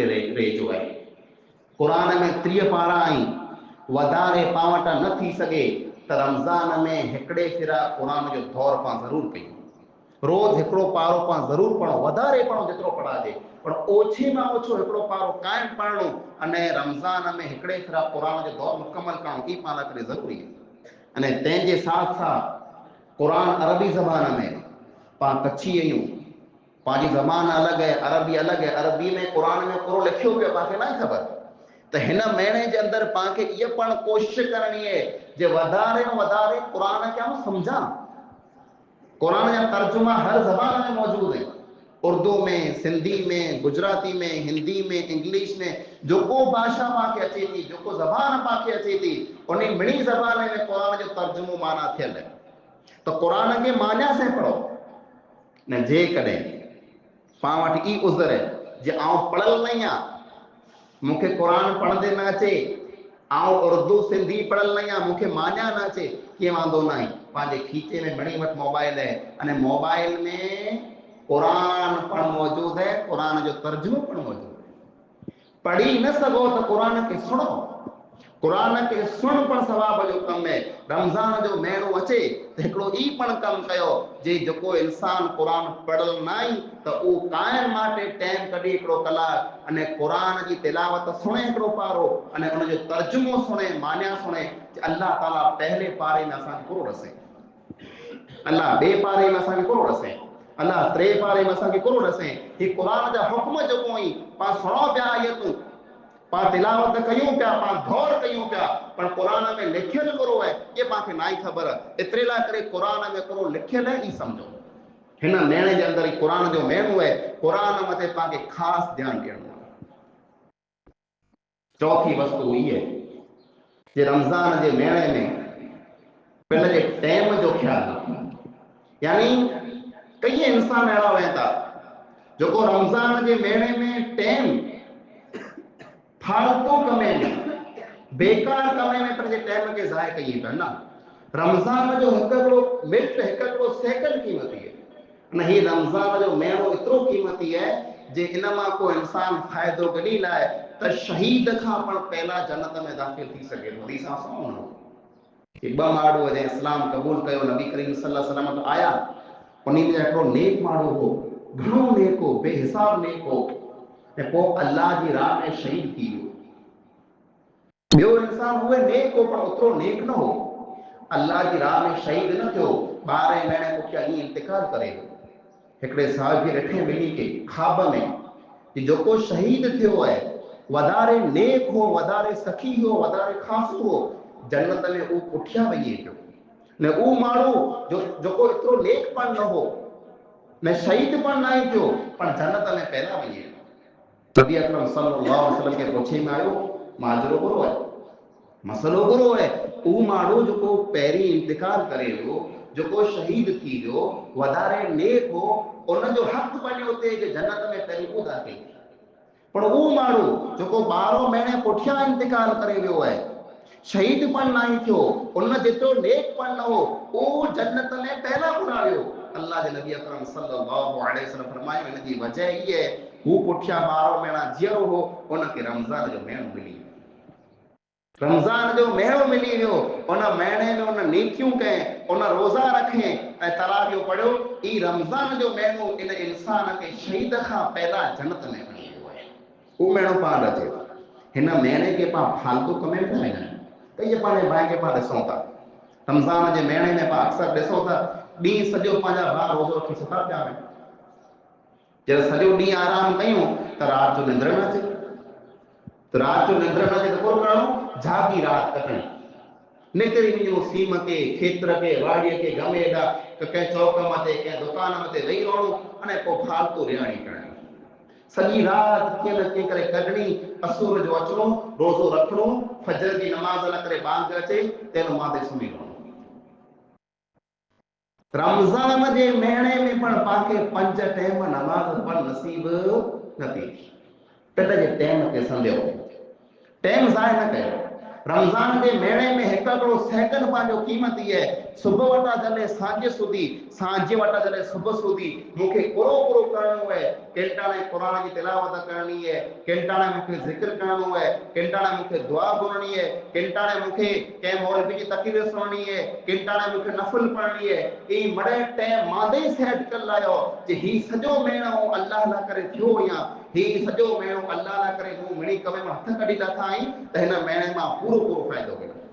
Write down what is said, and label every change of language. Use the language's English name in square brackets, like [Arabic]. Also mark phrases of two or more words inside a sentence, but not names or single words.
[Kachhi] रहिजो आहे क़ुरान में 30 पारा आहिनि वधारे पाण वटि न थी सघे त रमज़ान में हिकिड़े फिरा क़ुरान जो दौर पाण ज़रूरु कयूं रोज़ हिकिड़ो पारो पाण ज़रूरु पढ़ो वधारे पढ़ो जेतिरो पढ़ाजे पर ओछे मां ओछो हिकिड़ो पारो क़ाइमु पढ़णो अने रमज़ान में हिकिड़े फिरा क़ुरान जो दौर मुकमल करणो ई पाण लाइ ज़रूरी आहे अने तंहिंजे साथ साथ क़ुरान अरबी ज़बान में पाण कच्छी आहियूं पांजी ज़बान अलग है, अरबी अलग है। अरबी में कुरान में कुरो लिखियो पियो पाके ना खबर। तो हिन महीने के अंदर पाके ये पण कोशिश करनी है जे वधारे वधारे कुरान के हम समझा। कुरान का तर्जुमा हर ज़बान में मौजूद है, उर्दू में, सिंधी में, गुजराती में, हिंदी में, इंग्लिश में, जो को भाषा पाके अचे थी, जो को ज़बान पाके अचे थी, उन मिणी ज़बान में कुरान जो तर्जुमो माना थियल है। तो कुरान के मान्या से पढ़ो न। जे कॾहिं पाण वटि ई उज़र है जे आउं पढ़ल नहीं आ, मूंखे कुरान पढ़ंदे न अचे, आउं उर्दू सिंधी पढ़ल नहीं आ, मूंखे मान्या न अचे, कीअं वांदो न आहे। पंहिंजे खीचे में मिणी वटि मोबाइल है, अने मोबाइल में कुरान पण मौजूद है, कुरान जो तर्जुमो पण मौजूद है। पढ़ी न सघो तो कुरान के सुनो। कुरान के सुन पण सवाब जो कम है। रमज़ान जो महीनो अचे तो हिकिड़ो ई पण कम कयो जे जेको इंसान कुरान पढ़ल न आई तो उ कायम माटे टाइम कढी हिकिड़ो कलाक अने कुरान जी तिलावत सुणे, हिकिड़ो पारो, अने उन जो तर्जुमो सुणे, मान्या सुणे। अल्लाह ताला पहले पारे में असां पूरो रसे, अल्लाह बे पारे में असां पूरो रसे, अल्लाह टे पारे में असां पूरो रसे। ये कुरान जा हुक्म जो कोई पा सुनो पिया आयतूं, पा तिलावत कयूं पिया, पा गौर कयूं पिया, पर कुरान में लिखियल करो है ये पाके ना ही खबर। एतिरे लाइ करे कुरान में करो लिखियल है ई समझो। हिन महीने जे अंदर कुरान जो महीनो है, कुरान मथे पाके खास ध्यान ॾियणो आहे। चौथी वस्तु ई है जे रमज़ान जे महीने में पहले जे टाइम जो ख्याल, यानी कई इंसान अहिड़ा हुआ था जो को रमज़ान जे महीने में टाइम फालतू कमे में, बेकार कमे में पंहिंजे टाइम के ज़ाय कई पिया न। रमज़ान जो हिकिड़ो मिनट, हिकिड़ो सेकंड कीमती है न। ही रमज़ान जो महीनो एतिरो कीमती है जे इन मां को इंसान फ़ाइदो कढी लाए त शहीद खां पण पहला जन्नत में दाख़िल थी सघे थो। हदीस सां सुनो कि ॿ माण्हू जंहिं इस्लाम क़बूल कयो, नबी करीम [Arabic] صلى الله عليه وسلم [Kachhi] आया, उन्हीं में हिकिड़ो नेक माण्हू हो, घणो नेक हो, बेहिसाब नेक हो, ऐं पोइ अल्लाह जी राह में शहीद थी वियो। ॿियो इंसान हुए नेक हो पर ओतिरो नेक न हो, अल्लाह जी राह में शहीद न थियो, 12 महीने पुठियां ईअं इंतकाल करे वियो। हिकिड़े साहिब खे ॾिठे ॿिन्ही खे ख़्वाब में कि जेको शहीद थियो है वधारे नेक हो, वधारे सखी हो, वधारे ख़ासो हो, जन्नत में उ पुठियां वञे पियो न। उ माण्हू जो जेको एतिरो नेक पण न हो, न शहीद पण न थियो, पर जन्नत में पहिरियां वञे पियो। नबी अकरम [Arabic] صلى الله عليه وسلم [Kachhi] के पुछे में आयो माजरो बुरो है, मसलो बुरो है। उ माण्हू जेको पहिरीं इंतकाल करे वियो, जेको शहीद थी वियो, वधारे नेक हो, उन जो हक़ बणियो थे कि जन्नत में पहिरीं उ दाख़िल थिए। पर उ माण्हू जेको 12 महीने पुठियां इंतकाल करे वियो है, शहीद पण न थियो, उन जेतिरो नेक पण न हो, उ जन्नत में पहिला पुरा वियो। अल्लाह जे नबी अकरम [Arabic] صلى الله عليه وسلم [Kachhi] फरमायो इन जी वजह ई है हु पुठियां 12 महीना जियो हो, उनके रमज़ान जो महीनो मिली वियो। रमज़ान जो महीनो मिली वियो, उन महीने में उन नेकियूं कयनि, उन रोज़ा रखे ऐं तरावियो पढ़ियो। ई रमज़ान जो महीनो इन इंसान के शहीद खां पहला जन्नत में खणी वियो आहे। उहो महीनो पाण अचे थो। हिन महीने के पाण फालतू कमे में आहिनि त इहे पंहिंजे भाउ खे पाण ॾिसूं था। रमज़ान जे महीने में पाण अक्सर ॾिसूं था ॾींहुं सॼो पंहिंजा भाउ रोज़ो रखी सुठा पिया आहिनि। जॾहिं सॼो ॾींहुं आराम कयूं त राति जो निंड न अचे, त राति जो निंड न अचे त पोइ करिणो जागी राति कटणी, निकिरी वञो सीम के, खेत्र के, वाड़ीअ के, गमे हेॾा कंहिं चौक मथे, कंहिं दुकान मथे वेही रहणो, अने पोइ फालतू रिहाणी करणी, सॼी राति कीअं न कीअं करे कढणी, असुर जो अचिणो, रोज़ो रखणो, फजर जी नमाज़ न करे बांग अचे तेन माते सुम्ही रहणो। रमज़ान जे महीने में पण पाके 5 टाइम नमाज़ पण नसीब न थी। पेट जे टाइम ते संधियो, टाइम ज़ाय न कयो। रमज़ान के महीने में हिकिड़ो सेकंड पंहिंजो कीमती है। सुबह वटा जले सांझ सुधी, सांझ वटा जले सुबह सुधी मूंखे पूरो करणो है। केंटाणे [Hindi] कुरान की तिलावत करनी है, [Kachhi] केंटाणे मूंखे ज़िक्र करणो है, केंटाणे मूंखे दुआ घुरणी है, केंटाणे मूंखे कंहिं मौलवी जी तकरीर सुनणी है, केंटाणे मूंखे नफ़िल पढ़णी है। ई मड़े टाइम मादे सेट कर लायो जे ही सॼो महीनो अल्लाह ला करे थियो या ही सॼो महीनो अल्लाह ला करे मूं मिणी कमे में हथ कढी लथा आहीं त हिन महीने मां पूरो फ़ाइदो कयो।